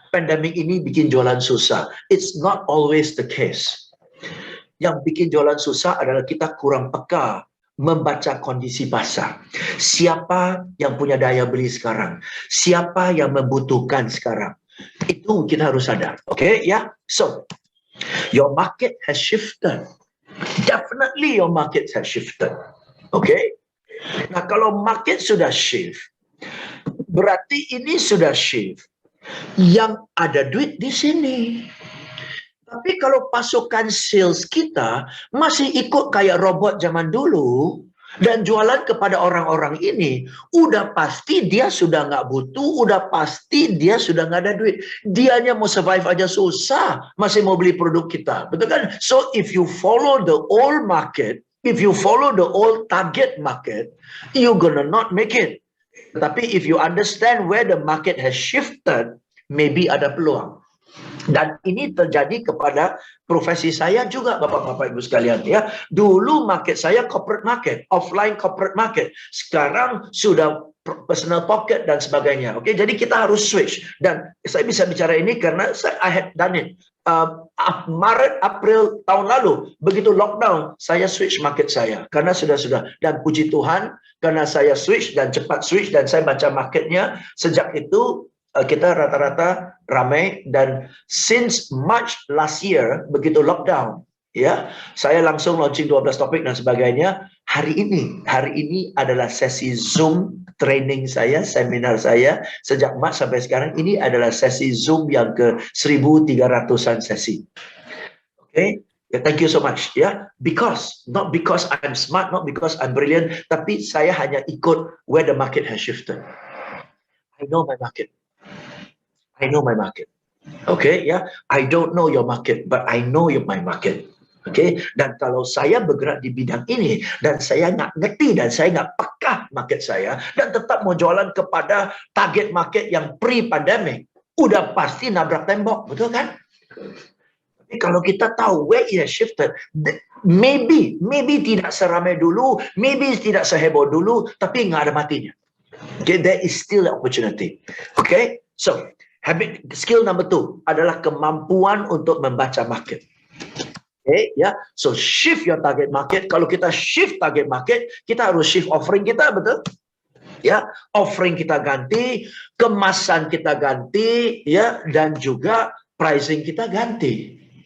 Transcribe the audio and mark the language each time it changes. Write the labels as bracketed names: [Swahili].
[Indonesian] Pandemik ini bikin jualan susah. [English] It's not always the case. [Indonesian] Yang bikin jualan susah adalah kita kurang peka membaca kondisi pasar. Siapa yang punya daya beli sekarang? Siapa yang membutuhkan sekarang? Itu kita harus sadar. Oke, ya. [English] So, your market has shifted. Definitely your market has shifted. [Indonesian] Oke. Nah, kalau market sudah shift, berarti ini sudah shift. Yang ada duit di sini. Tapi kalau pasukan sales kita masih ikut kayak robot zaman dulu dan jualan kepada orang-orang ini, udah pasti dia sudah nggak butuh, udah pasti dia sudah nggak ada duit. Dianya mau survive aja susah, masih mau beli produk kita, betul kan? [English] So if you follow the old market, if you follow the old target market, you're gonna not make it. Tapi if you understand where the market has shifted, maybe [Indonesian] ada peluang. Dan ini terjadi kepada profesi saya juga, Bapak-Bapak Ibu sekalian ya. Dulu market saya corporate market, offline corporate market. Sekarang sudah personal pocket dan sebagainya. Oke, jadi kita harus switch. Dan saya bisa bicara ini karena [English] I had done it. [Indonesian] Maret, April tahun lalu, begitu lockdown, saya switch market saya karena sudah. Dan puji Tuhan, karena saya switch dan cepat switch dan saya baca marketnya, sejak itu kita rata-rata ramai. Dan [English] since March last year, [Indonesian] begitu lockdown, ya, saya langsung launching 12 topik dan sebagainya. Hari ini adalah sesi Zoom training saya, seminar saya sejak Maret sampai sekarang. Ini adalah sesi Zoom yang ke 1.300-an sesi. [English] Oke. Yeah, thank you so much. Yeah, not because I'm smart, not because I'm brilliant, [Indonesian] tapi saya hanya ikut [English] where the market has shifted. I know my market. Okay, ya. I don't know your market, but I know my market. [Indonesian] Okay, dan kalau saya bergerak di bidang ini dan saya nggak ngerti dan saya nggak peka market saya dan tetap mau jualan kepada target market yang pre-pandemic, udah pasti nabrak tembok, betul kan? Tapi kalau kita tahu [English] where it has shifted, [Indonesian] maybe tidak seramai dulu, maybe tidak seheboh dulu, tapi nggak ada matinya. [English] Okay, there is still an opportunity. Okay, so skill number 2 [Indonesian] adalah kemampuan untuk membaca market. [English] Okay, ya. So shift your target market. [Indonesian] Kalau kita shift target market, kita harus shift offering kita, betul? Ya, offering kita ganti, kemasan kita ganti, ya, dan juga pricing kita ganti.